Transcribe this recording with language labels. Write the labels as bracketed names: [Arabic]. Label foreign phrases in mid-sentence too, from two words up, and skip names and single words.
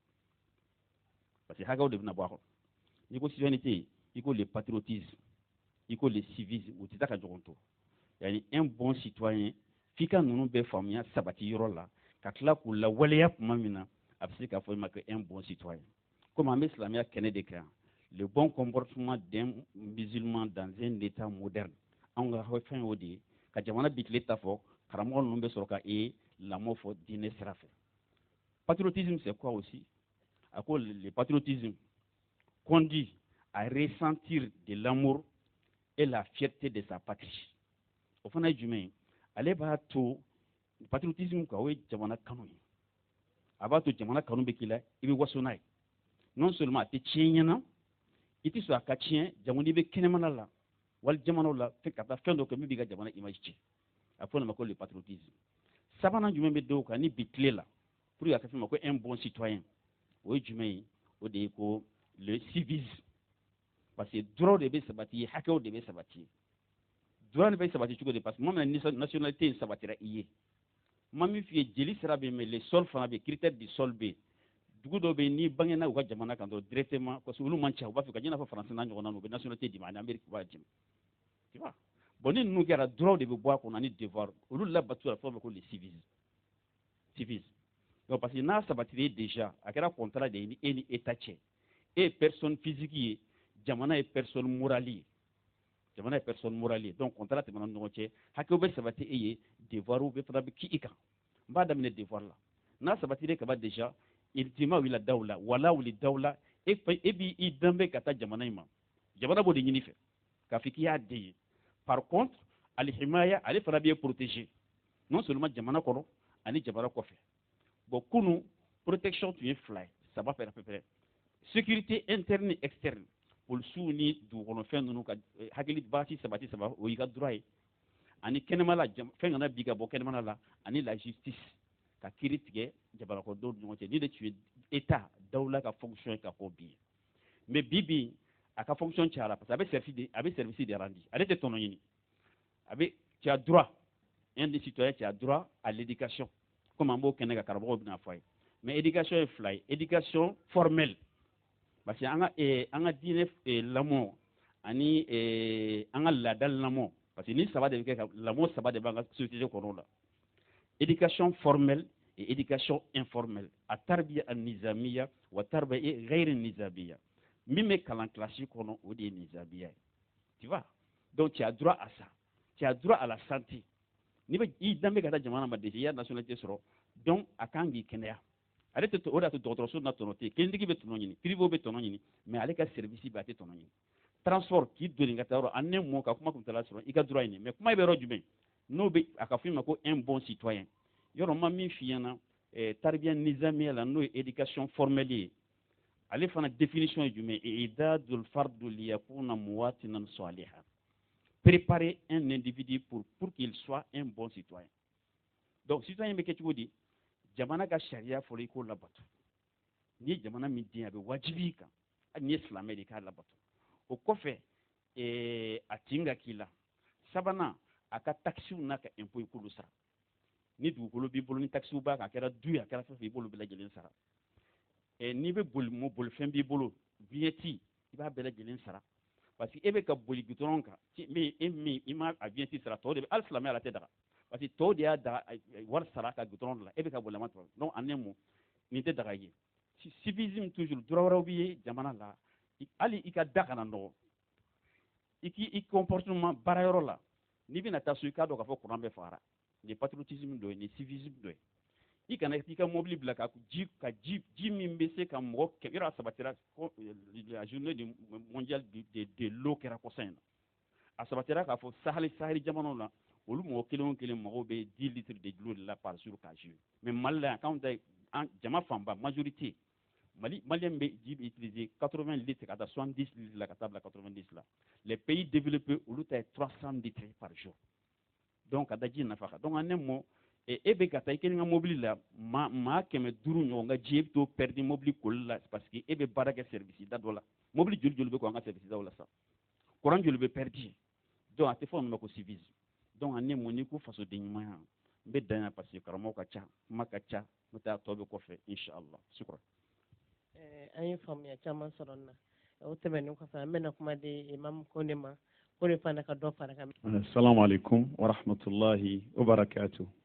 [French] parce que [Bambara] hakɛw de bɛna bɔ a kɔnɔ n'i ko citoyenneté i ko [French] le patriotisme [Bambara] i ko [French] le civisme [Bambara] o tɛ taa ka ɲɔgɔn to yani [French] un bon citoyen [Bambara] f'i ka ninnu bɛɛ faamuya sabati yɔrɔ la ka tila k'u lawaleya tuma min na a bɛ se k'a fɔ i ma ko [French] un bon citoyen comme [Bambara] an bɛ silamɛya kɛnɛ de kɛ yan [French] le bon comportement d'un musulman dans un état moderne [Bambara] anw ka fɛn y'o de ye ka jamana bi tile ta fɔ karamɔgɔ ninnu bɛ sɔrɔ ka lamɔ fɔ diinɛ sira fɛ [French] patriotisme c'est quoi aussi [Bambara] a ko [French] le patriotisme conduit à ressentir de l'amour et la fierté de sa patrie [Bambara] o fana ye jumɛn ye ale b'a to patriotisme ka o ye jamana kanu ye a b'a to jamana kanu bɛ k'i la i bɛ waso n'a ye [French] non seulement [Bambara] a tɛ tiɲɛ ɲɛna i tɛ sɔn a ka tiɲɛ jango n'i bɛ kɛnɛmana la wali jamanaw la ka taa fɛn dɔ kɛ min b'i ka jamana image tiɲɛ a fɔ o ma ko [French] le patriotisme [Bambara] sabanan jumɛn bɛ dɔw kan ni bi tile la [French] pour que [Bambara] a ka fɛn ma ko [French] un bon citoyen [Bambara] o ye jumɛn ye o de ye ko [French] le civisme parce que droit de [Bambara] bɛ sabati hakɛw de bɛ sabati droit de bɛ sabati cogo di [French] parce que [Bambara] maa min na nationalité in sabatira i ye maa min f'i ye jeli sira bɛ yen [French] mais le sol [Bambara] fana bɛ yen [French] critère du sol [Bambara] bɛ yen dugu dɔw bɛ yen n'i bangena u ka jamana kan dɔrɔn [French] directement parce que [Bambara] olu man ca u b'a fɛ ka ɲɛna fɔ faransi n'a ɲɔgɔnna u bɛ nationalité d'i ma ani amérique b'a d'i ma [French] tu vois bon [Bambara] ni ninnu kɛra droit de bɛ bɔ a kɔnɔ ani devoir olu labatu la fɛn o fɛn ko le [French] civisme donc parce que [Bambara] n'a sabatira déjà a kɛra contrat de ye ni e ni état cɛ e ye [French] personne physique [Bambara] ye jamana ye [French] personne morale [Bambara] ye jamana ye [French] personne morale [Bambara] ye [French] donc contrat [Bambara] tɛmɛna ni ɲɔgɔn cɛ hakɛw bɛ sabati e ye devoirs bɛ fana bɛ k'i kan n b'a daminɛ devoir la n'a sabatira kaba déjà [Arabic] انتماء إلى الدولة أو ولاء الدولة [Bambara] e b'i danbe ka taa jamana in ma jamana b'o de ɲini fɛ k'a fɔ k'i y'a den ye [French] par contre [Bambara] alihimaya ale fana b'e [French] protéger non seulement [Bambara] jamana kɔnɔ ani jamana kɔfɛ bon kunu protection tun ye fila ye saba fɛ [French] à peu près sécurité interne et externe [Bambara] polisiw ni dugukɔnɔfɛn ninnu ka hakili baasi sabati saba o y'i ka droit ye ani kɛnɛma la fɛn kana bi ka bɔ kɛnɛmana la ani [French] la justice [Bambara] ka kiiri tigɛ jamanakɔnɔdenw ni ɲɔgɔn cɛ ni de tun ye état dawla ka fonction ka k'o bi ye mais bi a ka fonction cayara [French] parce que [Bambara] a bɛ [French] service de rendre [Bambara] ale tɛ tɔnɔ ɲini [French] tu as droit un des citoyens tu as droit à l'éducation comme [Bambara] an b'o kɛnɛ ka karamɔgɔw bɛna fɔ a ye [French] mais éducation [Bambara] ye fila ye [French] éducation formelle parce que [Bambara] an ka diinɛ lamɔ ani an ka laada lamɔ [French] parce que [Bambara] ni saba de bɛ kɛ ka lamɔ saba de b'an ka société kɔnɔ [French] la éducation formelle et éducation [Bambara] informelle [Arabic] التربية النظامية و تربية غير نظامية [Bambara] min bɛ kalan classe kɔnɔ o de ye nizamiya ye [French] tu vois donc tu as droit à ça tu as droit à la santé [Bambara] n'i bɛ i danbe ka taa jamana ma déjà i y'a nationalité sɔrɔ donc a kan k'i kɛnɛya ale tɛ o de y'a to dɔgɔtɔrɔso na tɔnɔ tɛ yen kelentigi bɛ tɔnɔ ɲini privé bɛ tɔnɔ ɲini mais ale ka service bɛ a tɛ tɔnɔ ɲini transport k'i doni ka taa yɔrɔ an ne mɔ ka kuma kun tala sɔrɔ i ka droit ɲini mais kuma bɛ yɔrɔ jumɛn n'o bɛ a ka fɔ i ma ko [French] un bon citoyen [Bambara] yɔrɔ ma min f'i ɲɛna [Arabic] تربية نظامية [Bambara] la n'o ye [French] éducation formelle [Bambara] ye ale fana définition ye jumɛn [Arabic] إعداد الفرد ليكون مواطنا صالحا [French] préparer un individu pour qu'il soit un bon citoyen donc citoyen [Bambara] bɛ kɛ cogo di jamana ka sariya fɔlɔ i k'o labato n'i ye jamana min den a bɛ wajibi i kan hali n'i ye silamɛ de i k'a labato o kɔfɛ a tin ka k'i la sabanan a ka taxes n'a ka impôt i k'olu sara ni dugukolo b'i bolo ni taxes b'a kan a kɛra du ye a kɛra fɛn fɛn i b'olu bɛɛ lajɛlen sara n'i bɛ bolifɛn b'i bolo vignette i b'a bɛɛ lajɛlen sara parce que e bɛ ka boli gudɔrɔn kan i ma a vignette sara tɔw de bɛ hali silamɛya la tɛ daga parce que tɔw de y'a da wari sara ka gudɔrɔn la e bɛ ka boli a ma tɔrɔ [French] donc en un mot [Bambara] nin tɛ daga i ye [French] civisme toujours droit [Bambara] wɛrɛw b'i ye jamana la hali i ka da kana nɔgɔ i comportement baarayɔrɔ la n'i bɛna taa so i k'a dɔn k'a fɔ courant bɛ fagara nin patriotisme dɔ ye nin civisme dɔ ye i kana i ka mobili bila ka ji min bɛ se ka mɔgɔ kɛmɛ yɔrɔ a sabatira [French] la journée mondiale de l'eau [Bambara] kɛra kɔsa in na a sabatira k'a fɔ sahari jamanaw la olu mɔgɔ kelen o kelen mɔgɔw bɛ 10 [French] litres de l'eau de la par jour [Bambara] k'a jouer mais Mali la yan k'anw ta jama fanba [French] majorité Malien [Bambara] bɛ ji bɛ utiliser 80 litres ka taa 70 litres la ka taa bila 90 la [French] les pays développés [Bambara] olu ta ye 300 [French] litres par jour [Bambara] donc ka da ji nafa kan [French] donc en un mot [Bambara] e bɛ ka taa i kelen ka mobili la maa 500 ɲɔgɔn ka ji e bɛ t'o perdre mobili koli la [French] parce que [Bambara] e bɛ baara kɛ service da dɔ la mobili joli joli bɛ k'an ka service daw la sa courant joli bɛ perdre donc a tɛ fɔ olu ma ko civisme [French] donc en un mot [Bambara] n'i ko fasoden ɲumanya n bɛ dan yan parce que karamɔgɔ ka ca kuma ka ca n'o tɛ a tɔ bɛ kɔfɛ [Arabic] إن شاء الله شكرا [Bambara] an ye faamuya caman sɔrɔ nin na o tɛmɛnen kɔfɛ an bɛna kuma di imam Kone ma ko ne fana ka dɔ fara kan. [Arabic] السلام عليكم ورحمة الله وبركاته.